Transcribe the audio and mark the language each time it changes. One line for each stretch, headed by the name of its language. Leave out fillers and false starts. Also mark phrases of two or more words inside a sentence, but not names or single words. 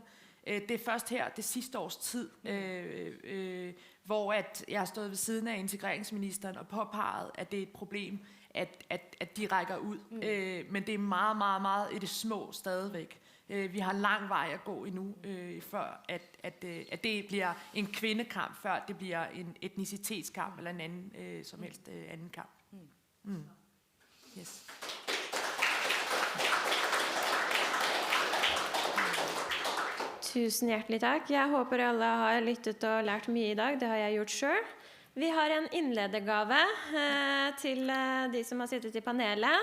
Danish: Det er først her, det sidste års tid, hvor at jeg har stået ved siden af integreringsministeren og påpeget, at det er et problem, at de rækker ud. Men det er meget, meget, meget i det små stadigvæk. Vi har lang vej at gå endnu, før at det bliver en kvindekamp, før det bliver en etnicitetskamp eller en anden som helst anden kamp.
Norwegian: Yes. Tusen hjertelig takk. Jeg håper alle har lyttet og lært mye i dag. Det har jeg gjort selv. Vi har en innledergave til de som har sittet i panelet.